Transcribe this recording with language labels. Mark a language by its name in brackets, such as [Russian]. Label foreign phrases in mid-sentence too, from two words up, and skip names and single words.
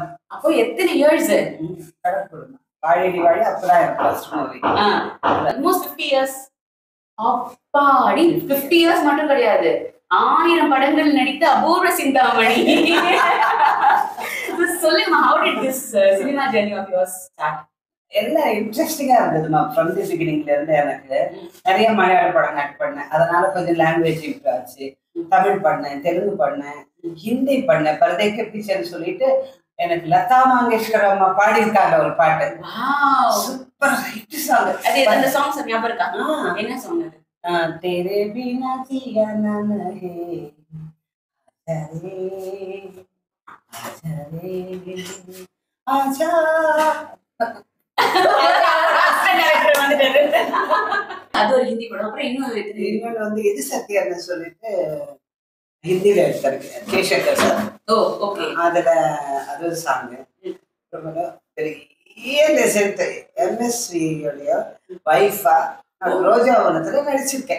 [Tamil] அப்போ எத்தனை இயர்ஸ்? வாழடி வாழ அப்பதான் [English] first movie. almost 50 years. [Tamil] அப்பாடி 50 இயர்ஸ் மட்டும் கிடையாது, 1000 படங்கள் நடித்த அபூர்வ சிந்தாமணி. சொல்லுங்க, [English] how did this cinema journey of yours start? [Tamil] எல்லாம் இன்ட்ரெஸ்டிங்கா இருந்ததுமா. [English] from the beginning [Tamil] இருந்து எனக்கு நிறைய மலையாள படம் ஆக்ட் பண்ணேன். அதனால கொஞ்சம் [English] language improve [Tamil] ஆச்சு. தமிழ் பண்ணேன், தெலுங்கு பண்ணேன், ஹிந்தி பண்ணேன். பரதேக்க பிக்சர்னு சொல்லிட்டு எனக்கு லதா மங்கேஷ்கர் அம்மா பாடியிருக்காங்க ஒரு பாட்டு. [English] super hit song. [Tamil] அது அந்த சாங்ஸ் ஞாபகம் இருக்கா? என்ன சாங் அது? [Hindi] तेरे बिना जिया ना नहे आजा [Tamil] அது ஒரு ஹிந்தி படம். அப்புறம் இன்னொன்று வந்து எது சத்தியான்னு சொல்லிட்டு ஹிந்தியில எடுத்திருக்கேன், ஜெய்சங்கர் சார். [English] oh okay. [Tamil] அதுல அது ஒரு சாங் பெரிய லெசன்ட் எம்எஸ்வியோடைய வைஃபா ரோஜாவனத்துல நடிச்சிருக்கேன்.